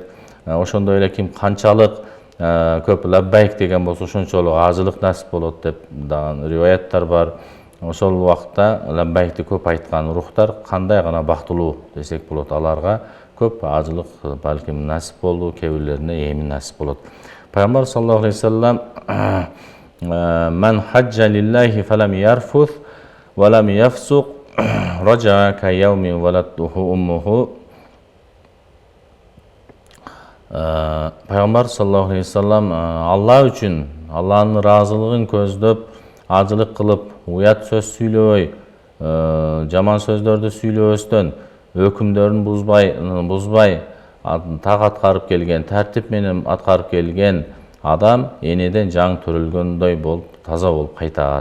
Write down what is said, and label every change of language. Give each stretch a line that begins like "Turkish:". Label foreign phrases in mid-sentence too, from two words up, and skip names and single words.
Kyrgyz: Ошондой эле ким канчалык көп лаббайк деген болсо, ошончолук ажылык насип болот деп да риваяттар бар. Ошол убакта лаббайкти көп айткан рухтар кандай гана бактылуу десек болот. Аларга көп ажылык балким насип болду, кээ бирлерине эми насип болот.
Arabic: Пайгамбар صلى الله عليه وسلم من حج لله فلم يرفث ولم يفسق رجع كيوم ولدته أمه".
Kyrgyz: Пайгамбар
Arabic: صلى الله عليه وسلم
Kyrgyz: Алла үчүн, Алланын ыраазылыгын көздөп, ажылык кылып, уят сөз сүйлөбөй, жаман сөздөрдү сүйлөбөстөн, өкүмдөрүн бузбай, так аткарып келген, тартип менен аткарып келген адам энеден жаңы төрөлгөндөй болуп, таза болуп кайтат.